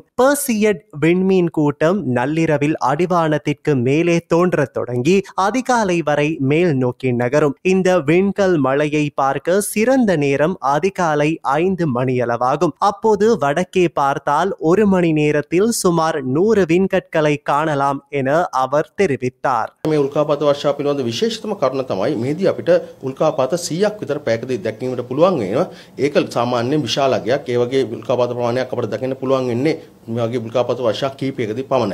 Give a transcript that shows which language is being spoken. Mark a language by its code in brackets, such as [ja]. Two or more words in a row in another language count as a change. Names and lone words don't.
[ta] பெர்சியட் விண்மீன் கூட்டம் நள்ளிரவில் அடிவானத்திற்கு மேலே தோன்றத் தொடங்கி அதிகாலை வரை மேல் நோக்கி நகரும். இந்த விண்கல் மழையை பார்க்க சிறந்த நேரம் அதிகாலை 5 மணியளவாகும். அப்போது வடக்கே பார்த்தால் 1 மணி நேரத்தில் சுமார் 100 விண்கற்களை காணலாம் என அவர் தெரிவித்தார். [si] මේ උල්කාපාත වර්ෂාව පිළිබඳ විශේෂතම කරුණ තමයි මේදී අපිට උල්කාපාත 100ක් විතර පැයකදී දැක්වීමට පුළුවන් වෙනවා. ඒක සාමාන්‍යයෙන් විශාල අගයක්. ඒ වගේ උල්කාපාත ප්‍රමාණයක් අපිට දකින්න පුළුවන් වෙන්නේ මේ වගේ උල්කාපාත වර්ෂා කිහිපයකදී පමණයි.